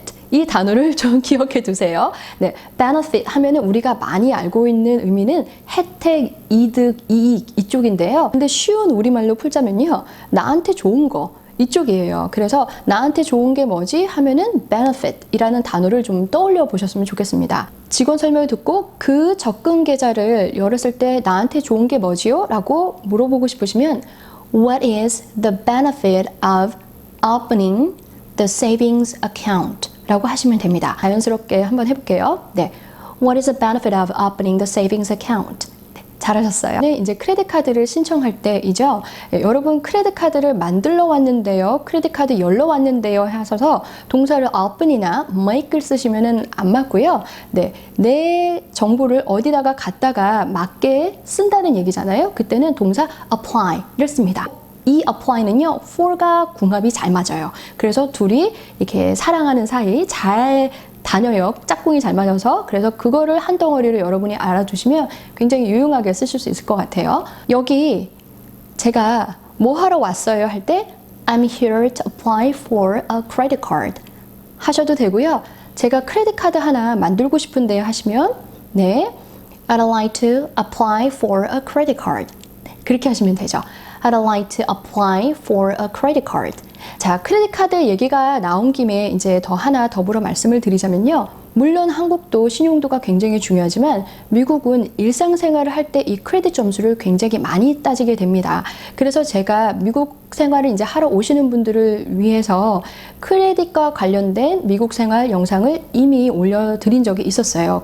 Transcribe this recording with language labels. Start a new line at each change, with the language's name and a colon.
Korean: 이 단어를 좀 기억해 두세요. 네, benefit 하면은 우리가 많이 알고 있는 의미는 혜택, 이득, 이익 이쪽인데요. 근데 쉬운 우리말로 풀자면요, 나한테 좋은 거 이쪽이에요. 그래서 나한테 좋은 게 뭐지? 하면은 benefit 이라는 단어를 좀 떠올려 보셨으면 좋겠습니다. 직원 설명을 듣고 그 적금 계좌를 열었을 때 나한테 좋은 게 뭐지요? 라고 물어보고 싶으시면
English: What is the benefit of opening the savings account?
Korean: 라고 하시면 됩니다. 자연스럽게 한번 해볼게요.
English: 네, What is the benefit of opening the savings account?
Korean: 잘하셨어요. 네, 이제 크레딧 카드를 신청할 때이죠. 여러분 크레딧 카드를 만들러 왔는데요, 크레딧 카드 열러 왔는데요 하셔서 동사를 open이나 make를 쓰시면은 안 맞고요. 네, 내 정보를 어디다가 갖다가 맞게 쓴다는 얘기잖아요. 그때는 동사 apply를 씁니다. 이 apply는요, for과 궁합이 잘 맞아요. 그래서 둘이 이렇게 사랑하는 사이 잘 다녀요. 짝꿍이 잘 맞아서. 그래서 그거를 한 덩어리로 여러분이 알아두시면 굉장히 유용하게 쓰실 수 있을 것 같아요. 여기 제가 뭐 하러 왔어요 할 때
English: I'm here to apply for a credit card
Korean: 하셔도 되고요. 제가 크레딧 카드 하나 만들고 싶은데요 하시면 네,
English: I'd like to apply for a credit card.
Korean: 네, 그렇게 하시면 되죠.
English: I'd like to apply for a credit card.
Korean: 자, 크레딧 카드 얘기가 나온 김에 이제 더 하나 더불어 말씀을 드리자면요. 물론 한국도 신용도가 굉장히 중요하지만 미국은 일상생활을 할 때 이 크레딧 점수를 굉장히 많이 따지게 됩니다. 그래서 제가 미국 생활을 이제 하러 오시는 분들을 위해서 크레딧과 관련된 미국 생활 영상을 이미 올려드린 적이 있었어요.